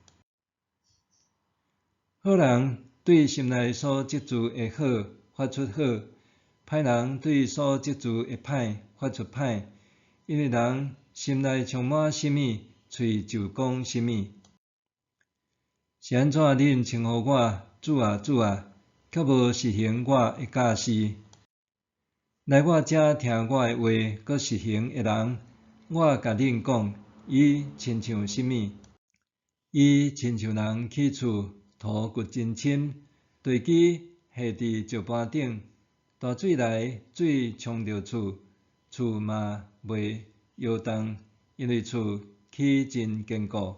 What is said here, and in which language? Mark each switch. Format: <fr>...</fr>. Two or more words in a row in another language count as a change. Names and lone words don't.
<nan>好人对心内所积聚的好发出好，歹人对所积聚的歹发出歹，因为人心内充满什么，喙就讲什么。是安怎恁称呼我主啊主啊，却无实行我的教示？来我遮听我的话，阁实行的人，我甲恁讲，伊亲像什么？伊亲像人起厝，土掘真深，地基下伫石盘顶，大水来，水冲着厝，厝嘛袂摇动，因为厝起真坚固。</nan>